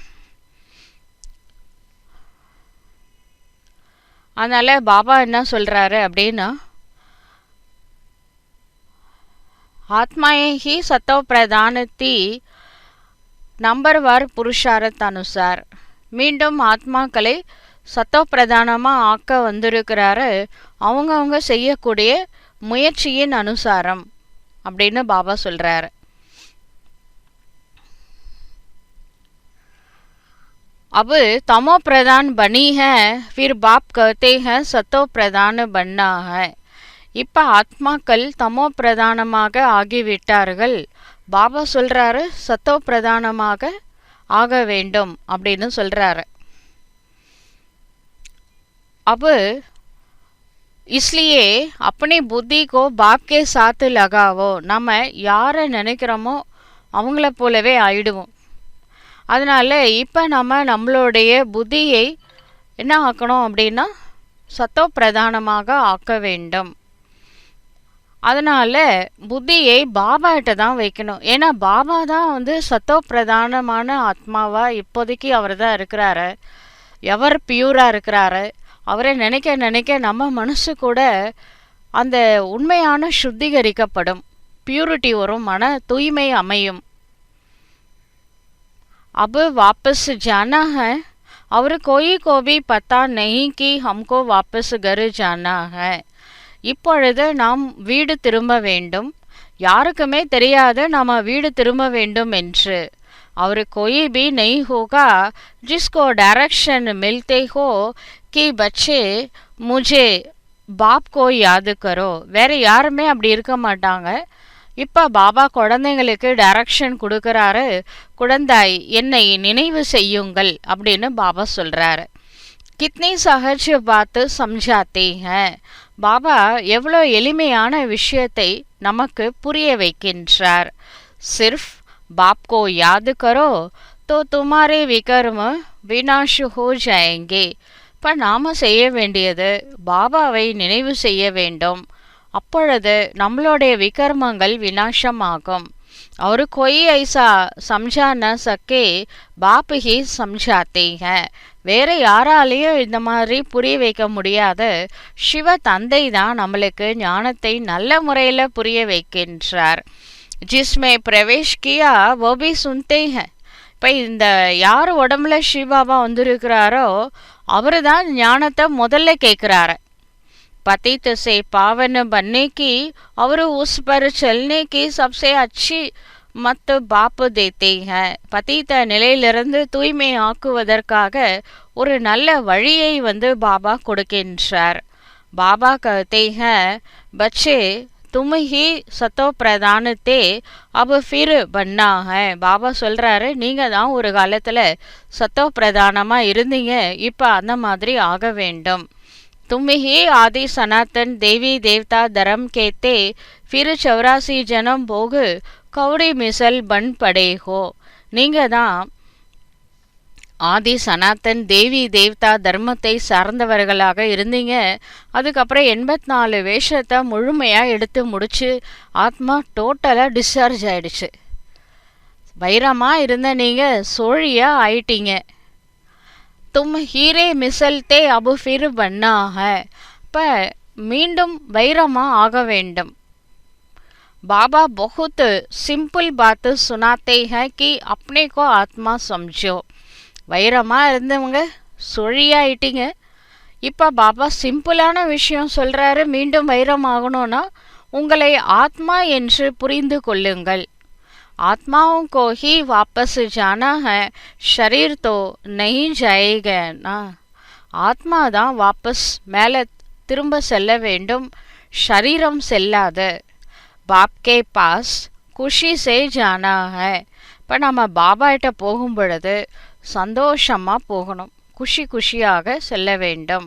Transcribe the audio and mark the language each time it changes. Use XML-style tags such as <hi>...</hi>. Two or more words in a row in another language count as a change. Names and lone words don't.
<ta>அதனால் பாபா என்ன சொல்கிறாரு அப்படின்னா,</ta> <hi>आत्माएँ ही सतो प्रधान थी नंबरवार पुरुषार्थ अनुसार.</hi> <ta>மீண்டும் ஆத்மாக்களை சத்தோ பிரதானமாக ஆக்க வந்திருக்கிறாரு அவங்கவுங்க செய்யக்கூடிய முயற்சியின் அனுசாரம் அப்படின்னு பாபா சொல்கிறாரு.</ta> <hi>अब तमो प्रधान बनी है, फिर बाप कहते हैं सतो प्रधान बनना है.</hi> <ta>இப்போ ஆத்மாக்கள் தமோ பிரதானமாக ஆகிவிட்டார்கள். பாபா சொல்றாரு சத்தோ பிரதானமாக ஆக வேண்டும் அப்படின்னு சொல்றாரு.</ta> <hi>अब इसलिए अपनी बुद्धि को बाप के साथ लगावो.</hi> <ta>நம்ம யாரை நினைக்கிறோமோ அவங்கள போலவே ஆயிடுவோம். அதனால் இப்போ நம்மளுடைய புத்தியை என்ன ஆக்கணும் அப்படின்னா சத்தோ பிரதானமாக ஆக்க வேண்டும். அதனால் புத்தியை பாபாகிட்ட தான் வைக்கணும். ஏன்னா பாபா தான் சத்தோ பிரதானமான ஆத்மாவாக இப்போதைக்கு அவர் தான் இருக்கிறாரு. எவர் பியூராக இருக்கிறாரு அவரை நினைக்க நினைக்க நம்ம மனசு கூட அந்த உண்மையான சுத்திகரிக்கப்படும், பியூரிட்டி வரும், மன தூய்மை அமையும்.</ta> <hi>अब वापस जाना है और कोई को भी पता नहीं कि हमको वापस घर जाना है.</hi> <ta>இப்பொழுது நாம் வீடு திரும்ப வேண்டும், யாருக்குமே தெரியாது நாம் வீடு திரும்ப வேண்டும் என்று.</ta> <hi>और कोई भी नहीं होगा जिसको डायरेक्शन मिलते हो कि बच्चे मुझे बाप को याद करो.</hi> <ta>வேற யாருமே அப்படி இருக்க மாட்டாங்க. இப்போ பாபா குழந்தைங்களுக்கு டைரக்ஷன் கொடுக்குறாரு, குழந்தாய் என்னை நினைவு செய்யுங்கள் அப்படின்னு பாபா சொல்கிறாரு.</ta> <hi>कितनी सहज बात समझाते हैं.</hi> <ta>பாபா எவ்வளோ எளிமையான விஷயத்தை நமக்கு புரிய வைக்கின்றார்.</ta> <hi>सिर्फ़ बाप को याद करो तो तुम्हारे विकर्म विनाश हो जाएँगे.</hi> <ta>இப்போ நாம் செய்ய வேண்டியது பாபாவை நினைவு செய்ய வேண்டும், அப்பொழுது நம்மளுடைய விகர்மங்கள் விநாசமாகும்.</ta> <hi>और कोई ऐसा समझा न सके बाप ही समझाते हैं.</hi> <ta>வேற யாராலையும் இந்த மாதிரி புரிய வைக்க முடியாது, சிவ தந்தை தான் நம்மளுக்கு ஞானத்தை நல்ல முறையில் புரிய வைக்கின்றார்.</ta> <hi>जिसमें प्रवेश किया वो भी सुनते हैं.</hi> <ta>இப்போ இந்த யார் உடம்புல சிவாபா வந்திருக்கிறாரோ அவரு தான் ஞானத்தை முதல்ல கேட்குறாரு.</ta> <hi>पतित से पावन बनने की और उस पर चलने की सबसे अच्छी मत बाप देते हैं.</hi> <ta>पतित நிலையிலிருந்து தூய்மை ஆக்குவதற்காக ஒரு நல்ல வழியை பாபா கொடுக்கின்றார்.</ta> <hi>பாபா कहते हैं बच्चे तुम ही सतो प्रधान थे अब फिर बनना है.</hi> <ta>பாபா சொல்றாரு நீங்க தான் ஒரு காலத்துல சத்தோ பிரதானமா இருந்தீங்க, இப்ப அந்த மாதிரி ஆக வேண்டும்.</ta> <hi>तुम ही आदि सनातन देवी देवता धर्म कहते फिर 84 जन्म भोग कौड़ी मिसल बन पड़े हो.</hi> <ta>நீங்க தான் ஆதி சனாத்தன் தேவி தேவதா தர்மத்தை சார்ந்தவர்களாக இருந்தீங்க. அதுக்கப்புறம் 84 வேஷத்தை முழுமையாக எடுத்து முடிச்சு ஆத்மா</ta> <en>totally discharge</en> <ta>ஆயிடுச்சு. வைரமாக இருந்த நீங்கள் சோழியாக ஆயிட்டீங்க.</ta> <hi>तुम हीरे मिसल थे अब फिर बनना है.</hi> <ta>இப்போ மீண்டும் வைரமாக ஆக வேண்டும்.</ta> <hi>बाबा बहुत सिंपल बात सुनाते हैं कि अपने को आत्मा समझो.</hi> <ta>வைரமாக இருந்தவங்க சொழியாயிட்டீங்க, இப்போ பாபா சிம்பிளான விஷயம் சொல்கிறாரு, மீண்டும் வைரம் ஆகணும்னா உங்களை ஆத்மா என்று புரிந்து கொள்ளுங்கள்.</ta> <hi>ஆத்மாவும் को ही वापस जाना है, शरीर तो नहीं जाएगा ना.</hi> <ta>ஆத்மா தான் வாபஸ் மேலே திரும்ப செல்ல வேண்டும், ஷரீரம் செல்லாது.</ta> <hi>बाप के पास खुशी से जाना है.</hi> <ta>இப்போ நம்ம பாபாகிட்ட போகும் பொழுது சந்தோஷமாக போகணும், குஷி குஷியாக செல்ல வேண்டும்.</ta>